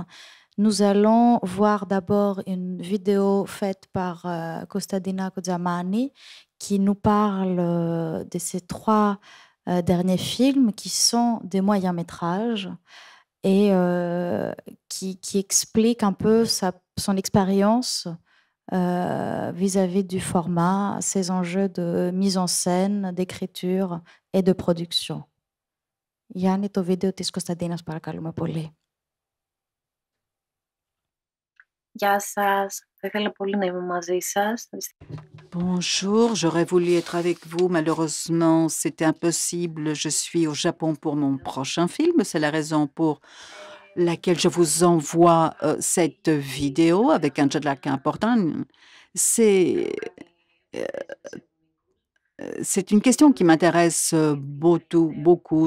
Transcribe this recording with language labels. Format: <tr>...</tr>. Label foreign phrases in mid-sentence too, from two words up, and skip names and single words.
<fr>Nous allons voir d'abord une vidéo faite par Kostadina Kozamani qui nous parle de ces 3 derniers films qui sont des moyens métrages et qui explique un peu son expérience vis-à-vis du format, ses enjeux de mise en scène, d'écriture et de production.</fr> <el>Γιάννη, το βίντεο της Κωνσταντίνας παρακαλούμε πολύ. Γεια σας. Θα ήθελα πολύ να είμαι μαζί σας.</el> <fr>Bonjour, j'aurais voulu être avec vous. Malheureusement, c'était impossible. Je suis au Japon pour mon prochain film. C'est la raison pour laquelle je vous envoie cette vidéo avec un</fr> <en>jet lag</en> <fr>important. C'est euh, c'est une question qui m'intéresse beaucoup.</fr>